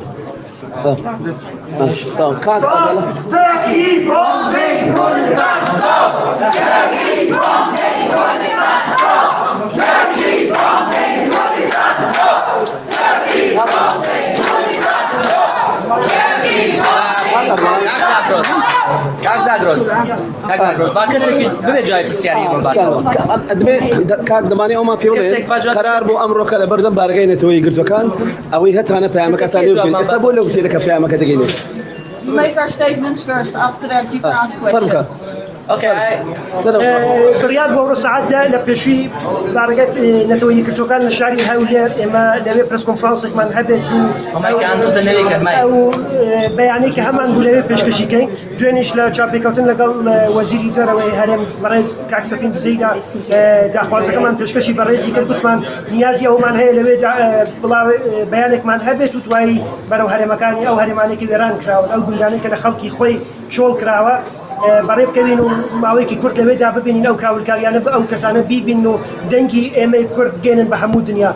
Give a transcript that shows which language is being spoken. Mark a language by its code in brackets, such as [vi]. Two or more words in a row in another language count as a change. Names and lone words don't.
[en] Turkey bombing Kurdistan, stop! Turkey bombing Kurdistan, stop! Turkey bombing Kurdistan, stop! Turkey bombing Kurdistan, stop! Turkey [ckb] کاک زاگرۆز با کەسێکی ببێت جای پرسیاری کاک دەمانێ ئەومان پێ بڵێ قەرار بۆ ئەمڕۆکە لە بەردەم بارگای نەتەوەی گرتوەکان ئەوەی هەتانە پەیامەکەتان لێ بگەین ئێستا بۆ لەو تێرەکە پەیامەکە دەگەینێت. [en] Make our statements first, after that you can ask questions. [ckb] بڕیار بۆ ڕۆ سەعاتدا لە پێشووی بارگەت نەتەوەیی کردوەکان لە شاری هەولێر ئێمە لەوێ پرس کۆنفرانسێکمان هەبێت و بەیانەی کە هەمان بوو لەوێ پێشکەشیکەین. دوێنێش لە چاپێکەوتن لەگەڵ وەزیری دەرەوەی هەرێم بەڕێز کاک سەفین دزەیدا داخوازەکەمان پێشکەشی بەڕێزی کرد، گوتمان نیازی ئەومان هەیە لەوێ بەیانێکمان هەبێت و دوایی بەرەو هەرێمەکانی ئەو هەرێمانێکی وێران کراون، ئەو گوندانەی کە لە خەڵکی خۆی چۆڵ کراوە بەڕێ بکەوین و ماوەیەکی کورد لەوێدا ببینین ئەو کاولکاریانە بە ئەو کەسانە بیبین و دەنگی ئێمەی کورد گێنن بە هەموو دنیا.